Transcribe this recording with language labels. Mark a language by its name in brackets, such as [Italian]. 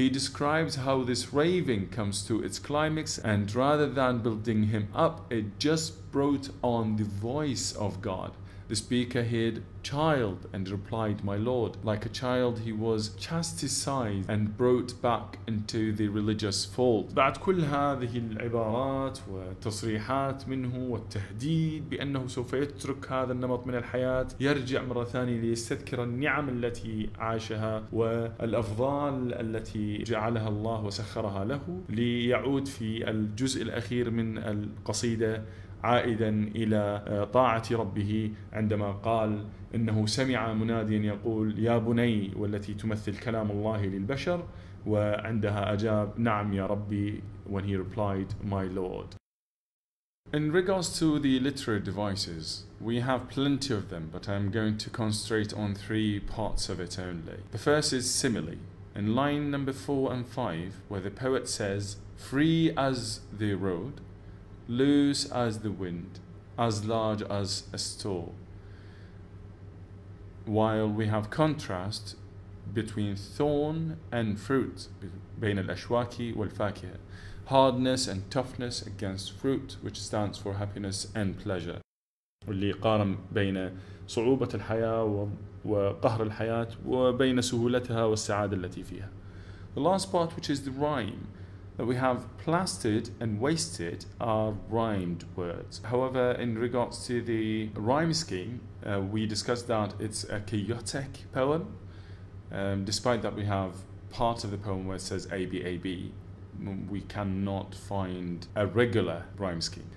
[English] He describes how this raving comes to its climax, and rather than building him up, it just brought on the voice of God. The speaker heard "child" and replied, "My Lord." Like a child, he was chastised and brought back into the religious fold. [Arabic] بعد كل هذه العبارات وتصريحات منه والتهديد بأنه سوف يترك هذا النمط من الحياة، يرجع مرة ثانية ليستذكر النعم التي عاشها والأفضال التي جعلها الله وسخرها له، ليعود في الجزء الأخير من القصيدة عائدا إلى طاعة ربه عندما قال إنه سمع مناديا يقول يا بني، والتي تمثل كلام الله للبشر، وعندها أجاب نعم يا ربي, [English] when he replied, my Lord. In regards to the literary devices, we have plenty of them, but I'm going to concentrate on 3 parts of it only. The first is simile. In line number 4 and 5, where the poet says, free as the road, loose as the wind, as large as a store. While we have contrast between thorn and fruit, [Arabic] بين الأشواك والفاكهة, [English] hardness and toughness against fruit, which stands for happiness and pleasure. [Arabic] واللي قارن بين صعوبة الحياة وقهر الحياة وبين سهولتها والسعادة التي فيها. [English] The last part, which is the rhyme, that we have plastered and wasted are rhymed words. However, in regards to the rhyme scheme, we discussed that it's a chaotic poem. Despite that we have part of the poem where it says ABAB, we cannot find a regular rhyme scheme.